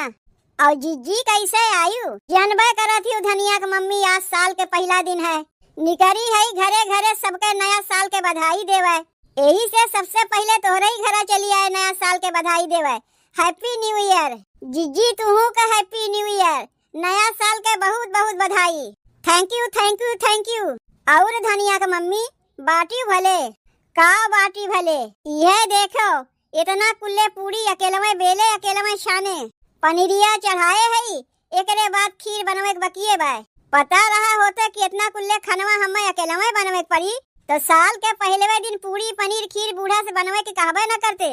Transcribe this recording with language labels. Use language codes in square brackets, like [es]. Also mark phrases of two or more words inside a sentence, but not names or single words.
[awa] और जिज्जी कैसे आयु जानबे करत ही धनिया के मम्मी। आज साल के पहला दिन है, निकरी है घरे घरे सबके नया साल के बधाई देवे। यही से सबसे पहले तोहरे ही घरा चली आए नया साल के बधाई देवे। [en] Happy New Year [awa] जिज्जी, तुहू का [en] Happy New Year, [awa] नया साल के बहुत बहुत बधाई। [en] thank you thank you thank you. [awa] और धनिया के मम्मी बाटी भले का बाटी भले, यह देखो इतना कुल्ले पूरी अकेले में बेले अकेले में छाने, पनीरिया चढ़ाए है, एकरे बाद खीर बनवे के बकिए बाय। पता रहा होता कि इतना कुल्ले खनवा हमें अकेला में बनवे के पड़ी तो साल के पहले दिन पूरी पनीर खीर बूढ़ा से बनवे के कहबे न करते।